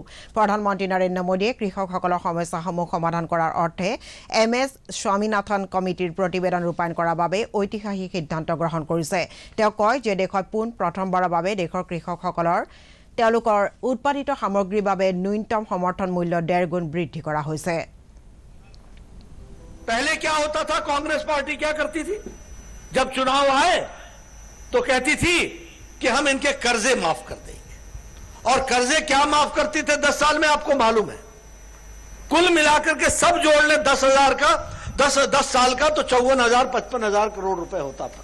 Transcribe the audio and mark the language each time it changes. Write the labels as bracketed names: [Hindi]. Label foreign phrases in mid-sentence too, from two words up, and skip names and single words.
[Assamese] প্ৰধানমন্ত্ৰী নৰেন্দ্ৰ মোদীয়ে কৃষকসকলৰ সমস্যাসমূহ সমাধান কৰাৰ অৰ্থে MS স্বামীনাথন কমিটিৰ প্ৰতিবেদন ৰূপায়ণ কৰাৰ বাবে ঐতিহাসিক সিদ্ধান্ত গ্ৰহণ কৰিছে। তেওঁ কয় যে দেশত প্ৰথমবাৰৰ বাবে দেশৰ কৃষকসকলৰ তেওঁলোকৰ উৎপাদিত সামগ্ৰীৰ বাবে ন্যূনতম সমৰ্থন মূল্য 1.5 গুণ বৃদ্ধি কৰা হৈছে। [Hindi] पहले क्या होता था, कांग्रेस पार्टी क्या करती थी, जब चुनाव आए तो कहती थी कि हम इनके कर्जे माफ कर देंगे। और कर्जे क्या माफ करती थे 10 साल में आपको मालूम है? कुल मिलाकर के सब जोड़ ले 10,000 का 10 साल का तो 54,000 55,000 करोड़ रुपए होता था।